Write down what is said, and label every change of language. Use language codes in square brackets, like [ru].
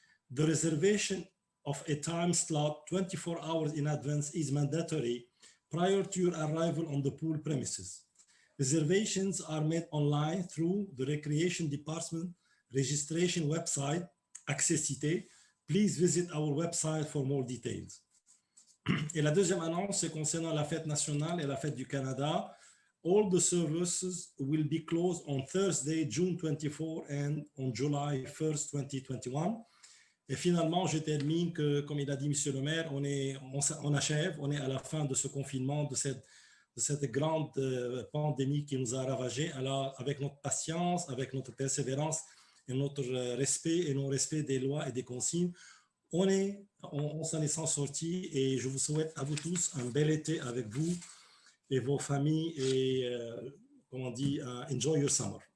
[en] The reservation of a time slot 24 hours in advance is mandatory prior to your arrival on the pool premises. Reservations are made online through the Recreation Department registration website, Accessité. Please visit our website for more details. [fr] Et la deuxième annonce, c'est concernant la fête nationale et la fête du Canada. [en] All the services will be closed on Thursday, June 24 and on July 1st, 2021. [fr] Et finalement, je termine que, comme il a dit M. le maire, on achève, on est à la fin de ce confinement, de cette grande pandémie qui nous a ravagés. Alors, avec notre patience, avec notre persévérance et notre respect et non-respect des lois et des consignes, on s'en est sorti et je vous souhaite à vous tous un bel été avec vous et vos familles et, comme on dit, [en] enjoy your summer.